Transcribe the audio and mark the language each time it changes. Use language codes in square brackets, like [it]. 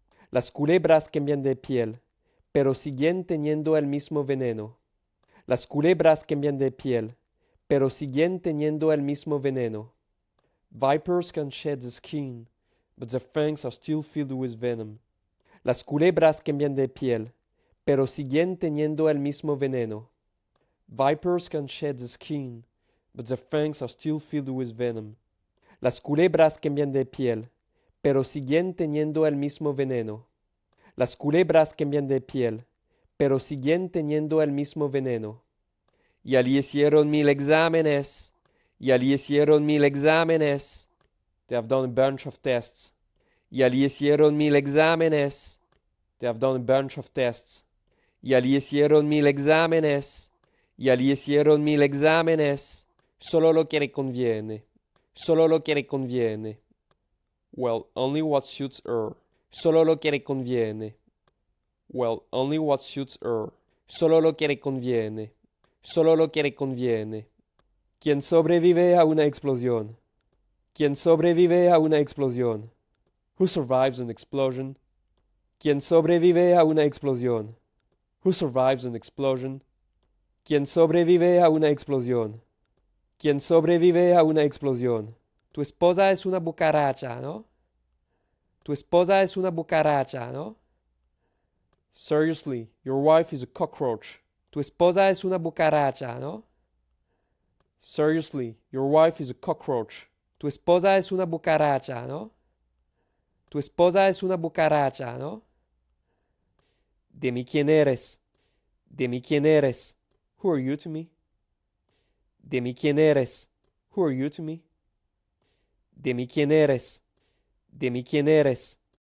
[es] Las culebras cambian de piel, pero siguen teniendo el mismo veneno. Las culebras cambian de piel, pero siguen teniendo el mismo veneno. [en] Vipers can shed the skin, but their fangs are still filled with venom. [es] Las culebras cambian de piel, pero siguen teniendo el mismo veneno. [en] Vipers can shed the skin, but their fangs are still filled with venom. [es] Las culebras cambian de piel, pero siguen teniendo el mismo veneno. Las culebras cambian de piel, pero siguen teniendo el mismo veneno. Y allí hicieron 1000 exámenes. Y allí hicieron 1000 exámenes. [en] They have done a bunch of tests. [es] Y allí hicieron 1000 exámenes. [en] They have done a bunch of tests. [es] Y allí hicieron 1000 exámenes. Y allí hicieron 1000 exámenes. Solo lo que le conviene. Solo lo que le conviene. [en] Well, only what suits her. [es] Solo lo que le conviene. [en] Well, only what suits her. [es] Solo lo que le conviene. Solo lo que le conviene. ¿Quién sobrevive a una explosión? ¿Quién sobrevive a una explosión? [en] Who survives an explosion? [es] ¿Quién sobrevive a una explosión? [en] Who survives an explosion? [es] ¿Quién sobrevive a una explosión? ¿Quién sobrevive a una explosión? Tu esposa es una cucaracha, ¿no? Tu esposa es una cucaracha, ¿no? [en] Seriously, your wife is a cockroach. [es] Tu esposa es una cucaracha, ¿no? [en] Seriously, your wife is a cockroach. [es] Tu esposa es una cucaracha, ¿no? Tu esposa es una cucaracha, ¿no? De mí quién eres. De mí quién eres. [en] Who are you to me? [es] De mí quién eres. [en] Who are you to me? [es] De mí quién eres. De mí quién eres.